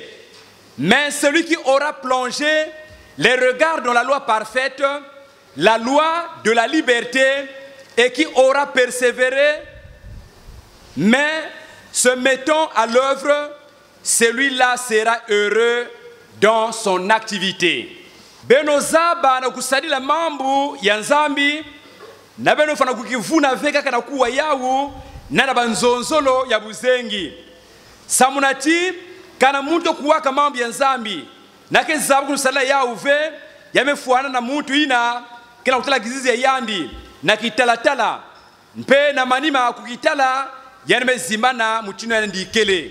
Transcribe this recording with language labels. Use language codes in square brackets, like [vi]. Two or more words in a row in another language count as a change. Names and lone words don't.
[fr] Mais celui qui aura plongé les regards dans la loi parfaite, la loi de la liberté, et qui aura persévéré, mais se mettant à l'œuvre, celui-là sera heureux dans son activité. [ktu] Benozaba na kusadila mambu ya nzambi, na beno fana kukivuna veka kana kuwa yawu, na banzonzolo ya buzengi. Samunati kana muntu kuwaka mambo ya nzambi, na kezabu kusadila yawu ve, yamefuana na muntu ina, kena kutala kizizi ya yandi, na kitalatala, mpe na manima kukitala, yanemezimana mutino ya ndikele.